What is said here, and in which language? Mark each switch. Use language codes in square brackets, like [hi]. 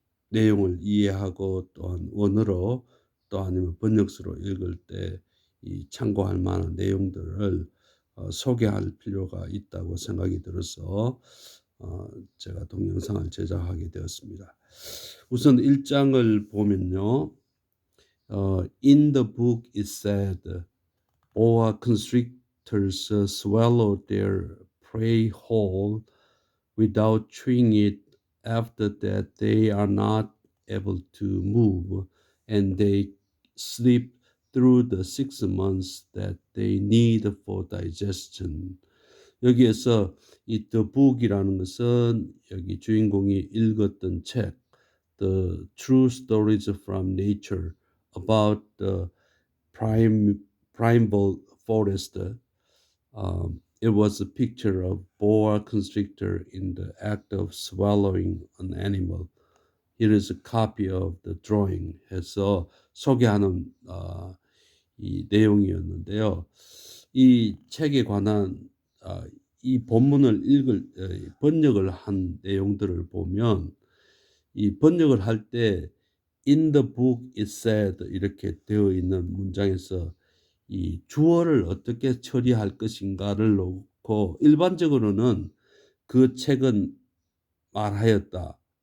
[ko] 내용을 이해하고, 또한 원어로 또 아니면 번역서로 읽을 때 이 참고할 만한 내용들을 소개할 필요가 있다고 생각이 들어서 제가 동영상을 제작하게 되었습니다. 우선 1 장을 보면요. [en] In the book it said, boa constrictors swallow their prey whole without chewing it. After that, they are not able to move, and they sleep through the 6 months that they need for digestion. [ko] 여기에서 이 The Book이라는 것은 여기 주인공이 읽었던 책, The True Stories from Nature about the primeval forest. [en] It was a picture of boa constrictor in the act of swallowing an animal. Here is a copy of the drawing [ko] 해서 소개하는 이 내용이었는데요. 이 책에 관한 이 본문을 번역을 한 내용들을 보면, 이 번역을 할 때 [en] In the book it said [ko] 이렇게 되어 있는 문장에서 이 주어를 어떻게 처리할 것인가를 놓고, 일반적으로는 그 책은 말하였다,